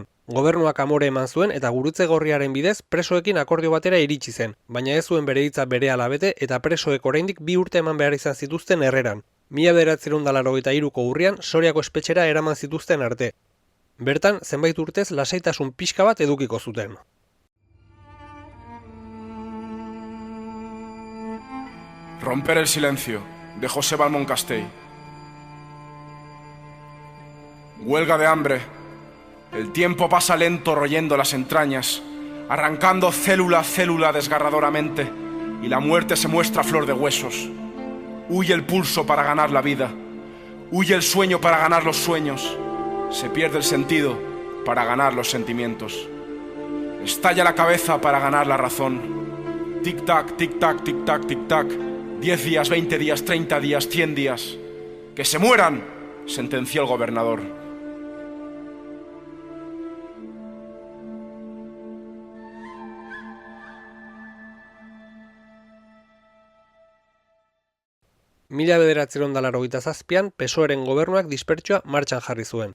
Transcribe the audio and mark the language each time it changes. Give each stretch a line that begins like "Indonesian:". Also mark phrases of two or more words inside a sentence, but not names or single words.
Basque: Gobernuak amore eman zuen eta gurutze gorriaren bidez presoekin akordio batera iritsi zen, baina ez zuen bere hitza berehala bete eta presoek oraindik 2 urte eman behar izan zituzten Herreran. 1983ko urrian Soriako espetxera eraman zituzten arte. Bertan, zenbait urtez lasaitasun pixka bat edukiko zuten.
Spanish: Romper el silencio, de José Balmón Castell. Huelga de hambre. El tiempo pasa lento royendo las entrañas, arrancando célula a célula desgarradoramente, y la muerte se muestra a flor de huesos. Huye el pulso para ganar la vida, huye el sueño para ganar los sueños, se pierde el sentido para ganar los sentimientos. Estalla la cabeza para ganar la razón. Tic-tac, tic-tac, tic-tac, tic-tac. 10 días, 20 días, 30 días, 100 días. ¡Que se mueran!, sentenció el gobernador.
Basque: Mila 1987an PSOEren gobernuak dispertsioa martxan jarri zuen.